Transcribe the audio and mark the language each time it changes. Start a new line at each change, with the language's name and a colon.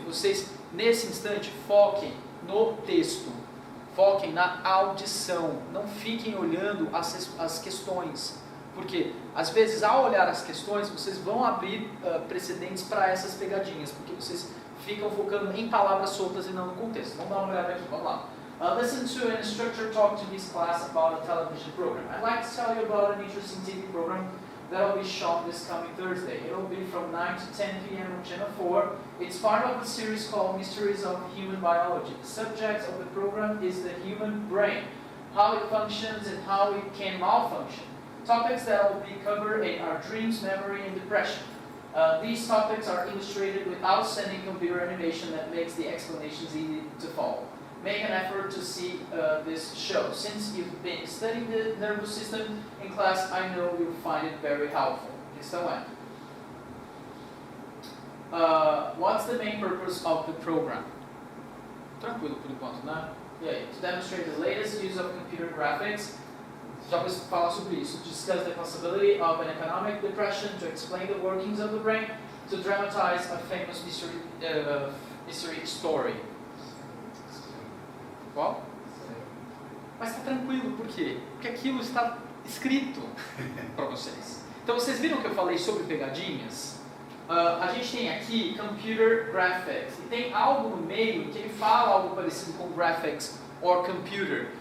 Portuguese: Vocês, nesse instante, foquem no texto, foquem na audição, não fiquem olhando as questões, porque às vezes ao olhar as questões, vocês vão abrir precedentes para essas pegadinhas, porque vocês ficam focando em palavras soltas e não no contexto. Vamos dar uma olhada aqui, vamos lá.
English: Listen to an instructor talk to his class about a television program. I'd like to tell you about an interesting TV program that will be shown this coming Thursday. It will be from 9 to 10 p.m. on Channel 4. It's part of a series called Mysteries of Human Biology. The subject of the program is the human brain, how it functions and how it can malfunction. Topics that will be covered are dreams, memory, and depression. These topics are illustrated with outstanding computer animation that makes the explanations easy to follow. Make an effort to see this show. Since you've been studying the nervous system in class, I know you'll find it very helpful.
Portuguese: Questão é:
English: what's the main purpose of the program?
Portuguese: Tranquilo por enquanto, né? E aí?
English: To demonstrate the latest use of computer graphics.
Portuguese: Já vou falar sobre isso.
English: To discuss the possibility of an economic depression, to explain the workings of the brain, to dramatize a famous mystery story.
Portuguese: Qual? Mas está tranquilo, por quê? Porque aquilo está escrito para vocês. Então vocês viram que eu falei sobre pegadinhas? A gente tem aqui computer graphics, e tem algo no meio que ele fala algo parecido com graphics or computer.